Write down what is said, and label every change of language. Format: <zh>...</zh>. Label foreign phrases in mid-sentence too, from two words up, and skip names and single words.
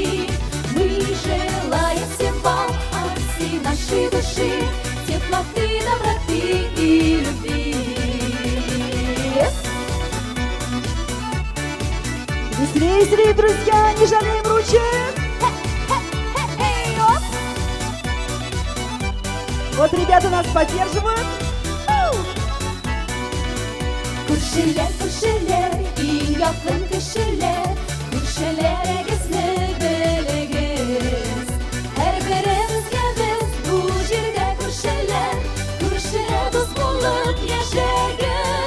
<ru>Мы желаем всем вам от всей нашей души теплоты, доброты и любви. Веселее, веселее, друзья, не жалеем ручек. Эй, оп! Вот ребята нас поддерживают.</ru> <tt>Күршеләр, күршеләр, иң якын кешеләр, күршеләрегезне белегез. Һәрберебезгә без бу җирдә күршеләр, күршеләр дуст булып яшәгез.</tt>